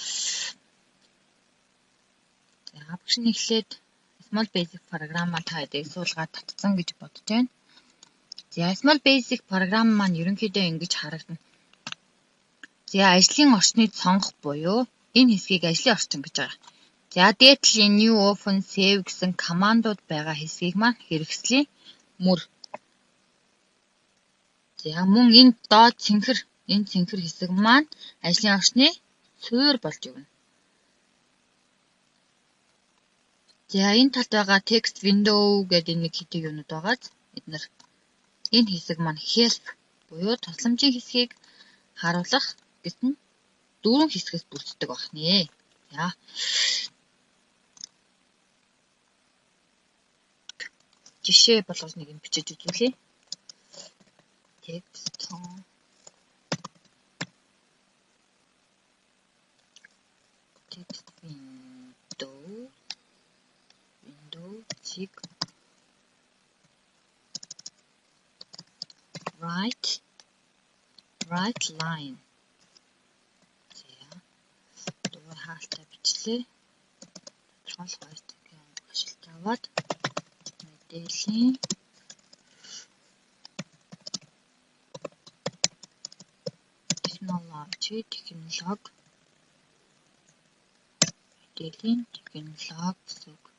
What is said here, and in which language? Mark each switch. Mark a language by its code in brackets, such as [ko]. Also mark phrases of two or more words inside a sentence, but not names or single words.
[mn] За багш нь эхлээд Small Basic програмаа та хэдийг суулгаад татсан гэж бодож байна. За Small Basic програм маань ерөнхийдөө ингэж харагдана. За ажлын орчныг сонгох буюу энэ хэсгийг ажлын орчин гэж байгаа. За дээдлийн [en] new open save [mn] гэсэн командууд байгаа хэсгийг маань хэрэгслийн мөр. За мөн энэ доод цэнхэр хэсэг маань ажлын орчны суурь болж өгнө. За энэ талд байгаа [en] text window [mn] гэдэг нэг хэдий юунууд байгааз эдгээр энэ хэсэг маань help буюу тусламжийн хэсгийг харуулах гэсэн 4 хэсгээс бүрддэг байна. За жишээ болгож нэг юм бичиж үзүүлье. [en] Text window check right line. [mn] За дуу хаалтаа бичлээ. Тодорхойлох байртыг ашиглаж аваад мэдээллийн технологи гэсэн.